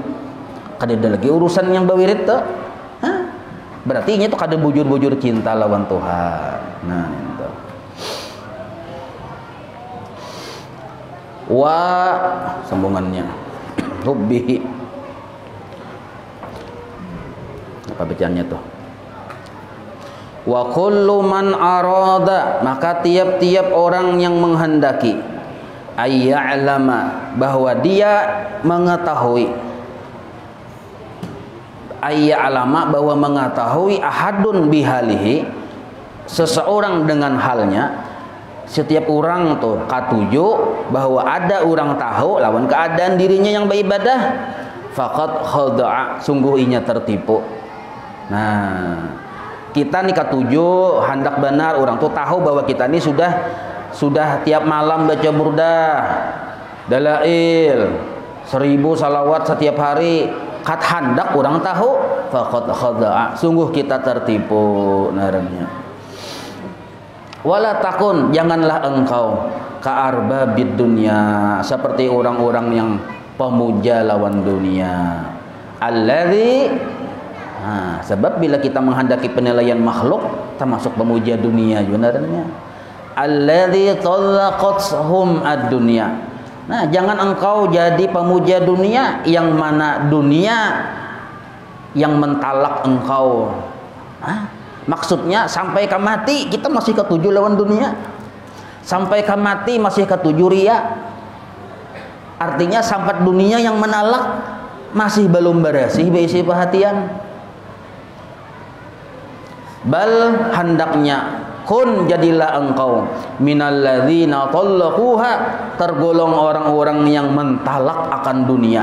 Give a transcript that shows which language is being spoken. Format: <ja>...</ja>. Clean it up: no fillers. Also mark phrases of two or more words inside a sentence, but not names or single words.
<bjn>Kada ada lagi urusan yang bawirid tuh. Berarti ini tuh kada bujur-bujur cinta lawan Tuhan. Nah, itu. Wa sambungannya. Hubbihi. Apa bacaannya tuh?</bjn> <ar>Wa kullu man arada,</ar> <id>maka tiap-tiap orang yang menghendaki ayya'lama, bahwa dia mengetahui, ayya'lama, bahwa mengetahui</id> <ar>ahadun bihalihi,</ar> <id>seseorang dengan halnya.</id> <bjn>Setiap orang tuh katuju bahwa ada orang tahu lawan keadaan dirinya yang beribadah,</bjn> <ar>faqad khada'a,</ar> <bjn>sungguh inya tertipu. Nah, kita nih katuju hendak benar orang tuh tahu bahwa kita ini sudah tiap malam baca burdah, dalail, 1000 salawat setiap hari. Kat hendak orang tahu,</bjn> <ar>faqad khada'a,</ar> <bjn>sungguh kita tertipu narannya.</bjn> <ar>Wala takun,</ar> <id>janganlah engkau</id> <ar>ka'arbabid dunya,</ar> <id>seperti orang-orang yang pemuja lawan dunia. Alladzi, sebab bila kita menghendaki penilaian makhluk termasuk pemuja dunia sebenarnya.</id> <ar>Alladzi talaqathum ad-dunya.</ar> <id>Nah, jangan engkau jadi pemuja dunia yang mana dunia yang mentalak engkau.</id> <bjn>Maksudnya sampai ke mati kita masih ketuju lawan dunia. Sampai ke mati masih ketuju ria. Artinya sampai dunia yang menalak masih belum bersih berisi perhatian.</bjn> <id>Bal hendaknya kun, jadilah engkau</id> <ar>minalladzina tallaquha,</ar> <id>tergolong orang-orang yang mentalak akan dunia.</id>